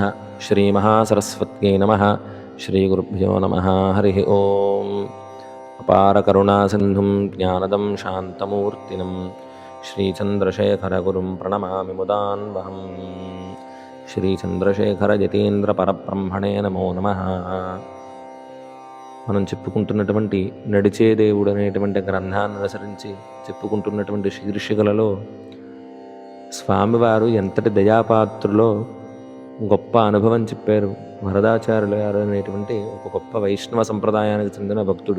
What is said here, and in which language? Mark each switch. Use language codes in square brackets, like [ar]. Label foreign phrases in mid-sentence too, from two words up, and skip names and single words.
[sa] श्रीमहासरस्वत्यै नमः। श्रीगुरुभ्यो नमः। हरिः ओम्। अपारकरुणासिन्धुं ज्ञानदं शान्तमूर्तिनं श्रीचन्द्रशेखरगुरुं प्रणमामि मुदान्वहम्। श्रीचन्द्रशेखरयतीन्द्रपरब्रह्मणे नमो नमः। [te] మనం చెప్పుకుంటున్నటువంటి నడిచే దేవుడు అనేటువంటి గ్రంథాన్ని అనుసరించి చెప్పుకుంటున్నటువంటి శీర్షికలలో స్వామివారు ఎంతటి దయాపాత్రులో గొప్ప అనుభవం చెప్పారు. వరదాచార్యులు గారు అనేటువంటి ఒక గొప్ప వైష్ణవ సంప్రదాయానికి చెందిన భక్తుడు.